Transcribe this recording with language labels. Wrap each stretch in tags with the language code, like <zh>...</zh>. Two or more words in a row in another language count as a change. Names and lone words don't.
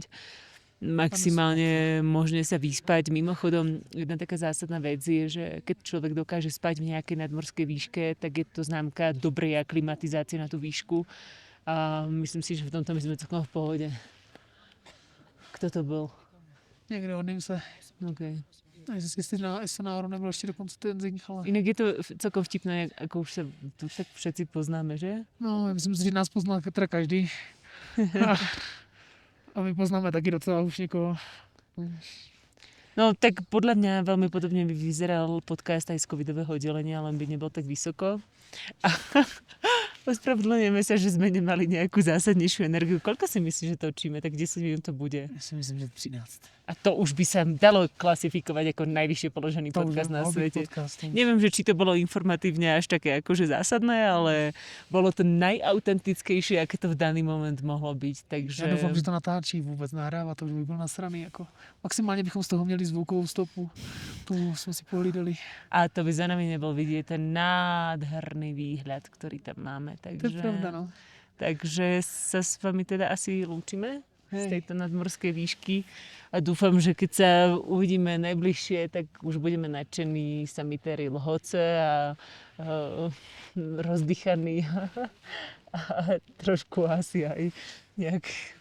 <sk>Maximálne možné sa vyspať. Mimochodom, jedna taká zásadná vec je, že keď človek dokáže spať v nejakej nadmorskej výške, tak je to známka dobrej aklimatizácie na tú výšku. A myslím si, že v tomto my sme celkom v pohode. Kto to bol?</sk> <cs>Někde hodním se. Okay. Jestli náhodou nebyl ještě dokonce ten Zing, ale...</cs> <sk>Inak je to celkom vtipné, ako už sa tu tak všetci poznáme, že? No, myslím si, že nás pozná teda každý.</sk> <cs>A my poznáme taky docela už někoho.</cs> <sk>No tak podľa mňa veľmi podobne by vyzeral podcast aj z covidového oddelenia, len by nebol tak vysoko. A ospravedlňujeme sa, že sme nemali nejakú zásadnejšiu energiu. Koľko si myslíš, že točíme? Tak 10 minút to bude?</sk> <cs>Já si myslím, že 13.</cs> <sk>A to už by sa dalo klasifikovať ako najvyššie položený podcast na svete. Neviem, že či to bolo informatívne až také akože zásadné, ale bolo to najautentickejšie, aké to v daný moment mohlo byť. Takže...</sk> <cs>Já doufám, že to natáčí vůbec nahrává, to už by byl nasraný. Jako. Maximálně bychom z toho měli zvukovou stopu. Tu jsme si pohlídali.</cs> <sk>A to by za nami nebol vidieť ten nádherný výhľad, ktorý tam máme. Takže...</sk> <cs>To je pravda, no.</cs> <sk>Takže sa s vami teda asi lúčime z tejto nadmorskej výšky a dúfam, že keď sa uvidíme najbližšie, tak už budeme nadšení samitéri Lhoce a rozdýchaní a trošku asi aj nejak</sk>